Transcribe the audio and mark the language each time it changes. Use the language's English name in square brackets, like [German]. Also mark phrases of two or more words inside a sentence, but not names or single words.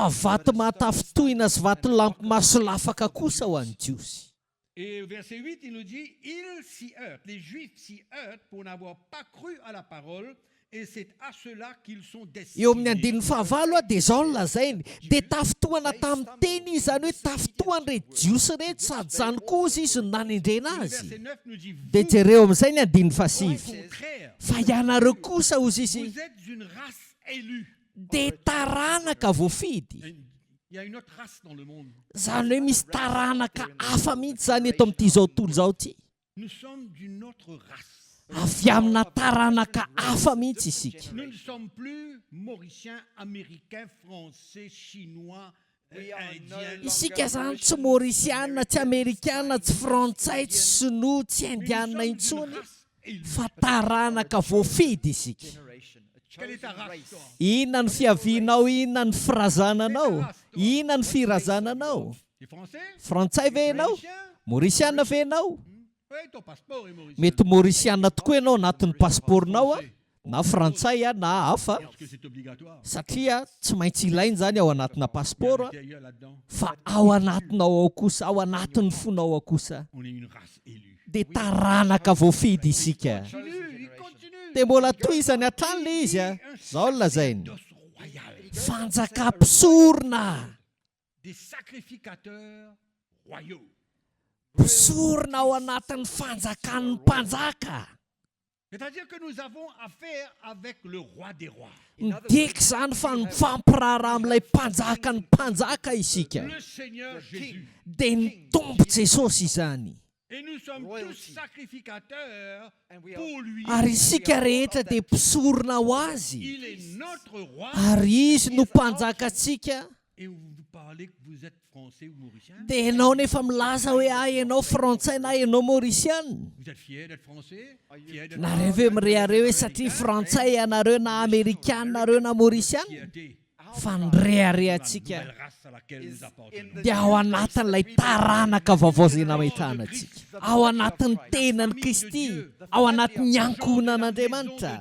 [Malagasy] Fa vato mahatafitohina sy vato lampy lafaka kosa ho an'ny jiosy. [French] Et au verset 8, il nous dit, ils s'y heurtent, les Juifs s'y heurtent pour n'avoir pas cru à la parole et c'est à cela qu'ils sont [Malagasy] eo amin'ny [French] destinés. [Malagasy] andininy fahavalo a dia zao no lazainy dia tafotoana tamin'ny teny izy zany hoe tafotoan'ireo jiosy rehetra sady zany koa izy no nanendrena [French] Le [Malagasy] azy [French] verset 9 nous dit, [Malagasy] dia [French] vous, [Malagasy] jereo amin'izay ny andininy [French] au [Malagasy] fasivy [French] contraire, [Malagasy] fa ianareo kosa ozy izy [French] vous êtes une race élue. [Malagasy] dia taranaka voafidy [French] Il y a une autre race dans le monde. [Malagasy] zany hoe misy taranaka hafa mihitsy zany eto amin'ity zao tontolo zao ty [French] Nous sommes d'une autre race. [Malagasy] avy amina taranaka hafa mihitsy isika [French] Nous ne sommes plus Mauriciens, Américains, Français, Chinois, Indiens. [Malagasy] isika zany tsy maorisiana tsy amerikana tsy frantsay tsy sinoa tsy [French] Mais nous [Malagasy] indiana [French] sommes d'une [Malagasy] intsony [French] race élue. [Malagasy] fa taranaka voafidy isika [English] Generation, a [French] Quelle est ta [English] chosen race, [French] race. toi? [Malagasy] inona ny fiavianao inona ny firazananao inona ny firazananao [French] Tu es français? [Malagasy] frantsay ve ianao [French] Mauricien? [Malagasy] maorisiana ve ianao [French] Oui, ton passeport est mauricien. [Malagasy] mety maorisiana tokoa ianao anatin'ny paspornao a na frantsay a na hafa [French] Parce que c'est obligatoire. [Malagasy] satria tsy maintsy ilainy zany ao anatina [French] Il y a [Malagasy] pasport a [French] l'intérieur là-dedans. [Malagasy] fa ao anatinao ao kosa ao anatin'ny fonao ao kosa [French] On est une race élue. [Malagasy] dia taranaka voafidy isika [French] Continue, il continue. [Malagasy] dia mbola toizany hatrany le izy a zao no lazainy [French] Dos royal. [Malagasy] fanjakam-pisorona [French] Des sacrificateurs royaux. [Malagasy] mpisorona ao anatin'ny fanjakan'ny mpanjaka [French] C'est-à-dire que nous avons affaire avec le roi des rois. [Malagasy] midika zany fa mifampiraharaha amin'ilay mpanjakany mpanjaka isika [French] Le Seigneur Jésus. [Malagasy] dia ny tombo jesosy izany [French] Et nous sommes tous sacrificateurs [English] And we are [French] pour lui. [Malagasy] ary isika rehetra dia mpisorona ho azy [French] Il est notre roi. [Malagasy] ary izy no mpanjakatsika [French] Et vous parlez que vous êtes français ou mauricien. [Malagasy] dia ianao nefa milaza hoe ah ianao frantsay na ianao maorisiana [French] Vous êtes fiers d'être français? Fiers d'être [Malagasy] nareo ve mirehareo hoe satria frantsay ianareo na amerikanareo na maorisiana [French] fierté. [Malagasy] fa [French] La [Malagasy] nireharehantsika [French] nouvelle race à laquelle nous appartenons. [Malagasy] dia ao anatin'ilay taranaka vaovao zay namahitanantsika ao anatin'ny tenany kristy ao anatin'ny ankohonan'andriamanitra